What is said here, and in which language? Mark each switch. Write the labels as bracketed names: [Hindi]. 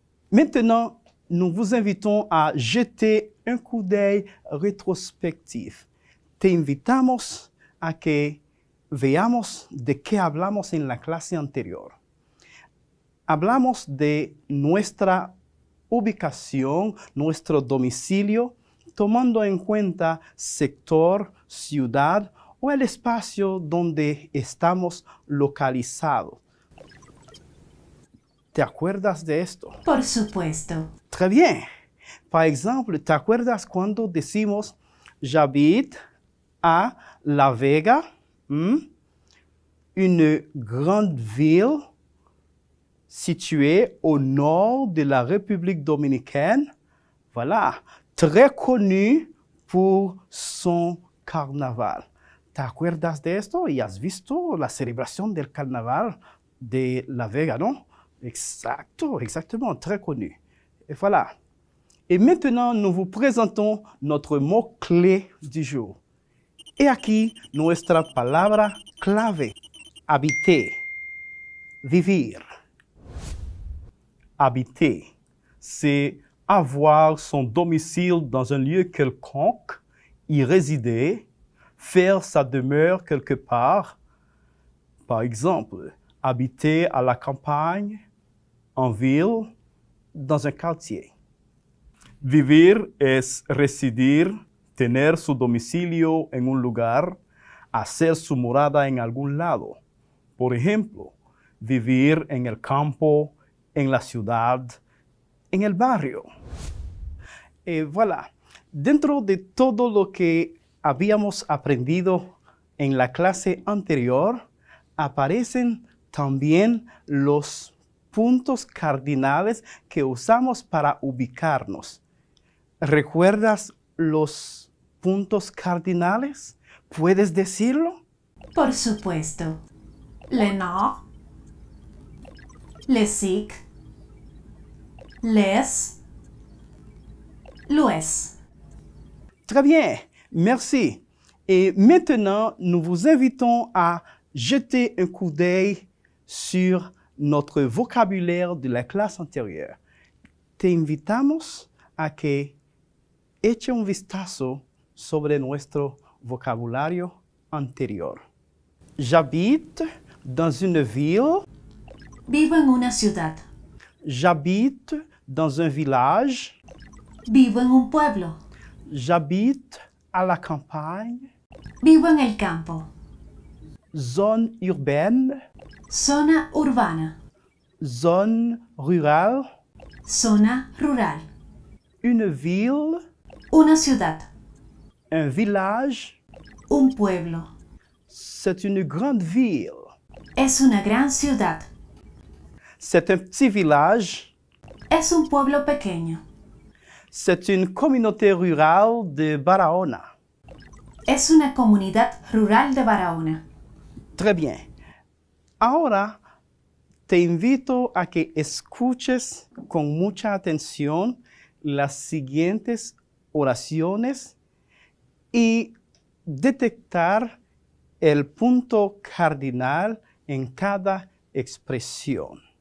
[French] Maintenant, nous vous invitons a jeter un coup d'œil rétrospectif. [Spanish] Te invitamos a que veamos de qué hablamos en la clase anterior. hablamos de nuestra ubicación, nuestro domicilio, tomando en cuenta sector, ciudad o el espacio donde estamos localizados. ¿Te acuerdas de esto? Por supuesto. [French] Très bien. Par exemple, [Spanish] ¿te acuerdas cuando decimos [French] j'habite à La Vega, une grande ville située au nord de la République dominicaine? Voilà, très connue pour son carnaval. [Spanish] ¿Te acuerdas de esto? Y has visto la celebración del carnaval de La Vega, ¿no? [French] Exactement, très connu. Et voilà. Et maintenant, nous vous présentons notre mot-clé du jour. [Spanish] Et aquí nuestra palabra clave, habiter, vivir. [French] Habiter, c'est avoir son domicile dans un lieu quelconque, y résider, faire sa demeure quelque part. Par exemple, habiter à la campagne, en ville, dans un quartier. [Spanish] Vivir es residir, tener su domicilio en un lugar, hacer su morada en algún lado. Por ejemplo, vivir en el campo, en la ciudad, en el barrio. Voilà. Dentro de todo lo que habíamos aprendido en la clase anterior, aparecen también los puntos cardinales que usamos para ubicarnos. ¿Recuerdas los puntos cardinales? ¿Puedes decirlo? Por supuesto. [French] Le nord, le sud, l'est, l'ouest. Très bien, merci. Et maintenant, nous vous invitons à jeter un coup d'œil sur notre vocabulaire de [Spanish] la clase anterior. Te invitamos a que eche un vistazo sobre nuestro vocabulario anterior. [French] J'habite dans une ville. [Spanish] Vivo en una ciudad. [French] J'habite dans un village. [Spanish] Vivo en un pueblo. [French] J'habite à la campagne. [Spanish] Vivo en el campo. [French] Zone urbaine. [Spanish] Zona urbana. [French] Zone rurale. [Spanish] Zona rural. [French] Une ville. [Spanish] Una ciudad. [French] Un village. [Spanish] Un pueblo. [French] C'est une grande ville. [Spanish] Es una gran ciudad. [French] C'est un petit village. [Spanish] Es un pueblo pequeño. [French] C'est une communauté rurale de Barahona. [Spanish] Es una comunidad rural de Barahona. [French] Très bien. [Spanish] Ahora te invito a que escuches con mucha atención las siguientes oraciones y detectar el punto cardinal en cada expresión.